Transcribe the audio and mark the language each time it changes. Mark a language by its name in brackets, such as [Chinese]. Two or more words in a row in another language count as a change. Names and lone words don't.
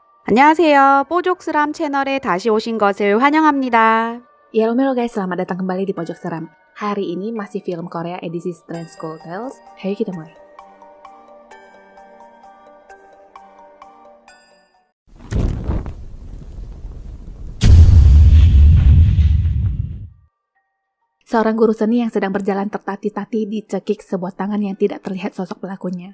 [Korean] 안녕하세요. 뽀족스람 채널에 다시 오신 것을 환영합니다. [English] Yellow guys, [Indonesian] selamat datang kembali di Pojok Seram. Hari ini masih film Korea edisi Strange School Tales. Ayo kita mulai. Seorang guru seni yang sedang berjalan tertati-tati dicekik sebuah tangan yang tidak terlihat sosok pelakunya.